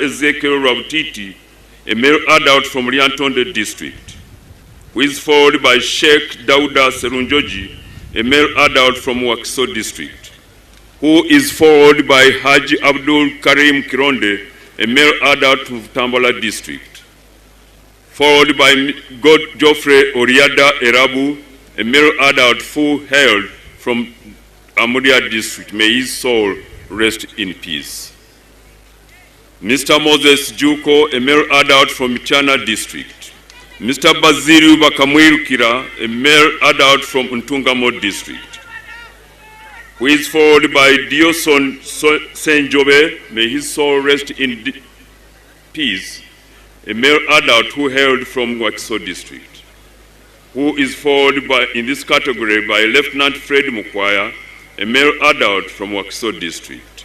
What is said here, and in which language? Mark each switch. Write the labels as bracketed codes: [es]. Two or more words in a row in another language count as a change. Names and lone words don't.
[en] Ezekiel Rabutiti, a male adult from Lyantonde district, who is followed by Sheikh Dauda Serunjoji, a male adult from Wakiso district, who is followed by Haji Abdul Karim Kironde, a male adult from Tambala district, followed by God Geoffrey Oriada Erabu, a male adult who hailed from Amudia district. May his soul rest in peace. Mr. Moses Juko, a male adult from Michana district. Mr. Baziru Bakamwirukira, a male adult from Untungamo district, who is followed by Dioson Senjobe, may his soul rest in peace, a male adult who hailed from Wakiso district, who is followed by, in this category, by Lieutenant Fred Mukwaya, a male adult from Wakiso district.